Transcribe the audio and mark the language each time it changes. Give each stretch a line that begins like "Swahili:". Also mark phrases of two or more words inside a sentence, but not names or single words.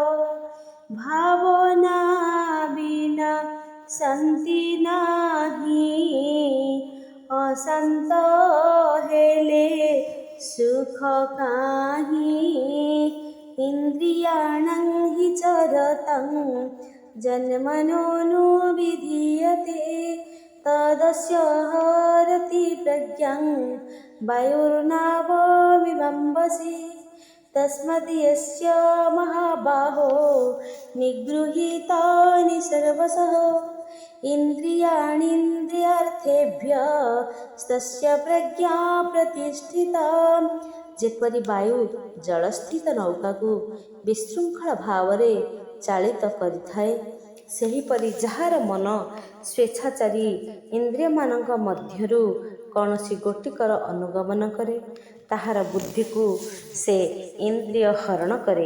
Odia: ଭାବନା ବିନା ଶାନ୍ତି ନାହିଁ ଅଶାନ୍ତ ହେଲେ ସୁଖ କାହିଁ
Sanskrit: ଇନ୍ଦ୍ରିୟାଣାଂ हि ଚରତଂ ଜନ୍ମନୋ ବିଧୀୟତେ ତଦସ୍ୟ ହରତି ପ୍ରଜ୍ଞାଂ ବାୟୁର୍ନାଭମିମମ୍ବସି तस्मात् यस्य महाबाहो निगृहीतानि सर्वशः ଇନ୍ଦ୍ରିୟାଣୀନ୍ଦ୍ରିୟାର୍ଥେଭ୍ୟସ୍ତସ୍ୟ ପ୍ରଜ୍ଞା ପ୍ରତିଷ୍ଠିତା।
Odia: ଯେପରି ବାୟୁ ଜଳସ୍ଥିତ ନୌକାକୁ ବିଶୃଙ୍ଖଳ ଭାବରେ ଚାଳିତ କରିଥାଏ, ସେହିପରି ଯାହାର ମନ ସ୍ୱେଚ୍ଛାଚାରୀ ଇନ୍ଦ୍ରିୟମାନଙ୍କ ମଧ୍ୟରୁ କୌଣସି ଗୋଟିକର ଅନୁଗମନ କରେ, ତାହାର ବୁଦ୍ଧିକୁ ସେ ଇନ୍ଦ୍ରିୟ ହରଣ କରେ।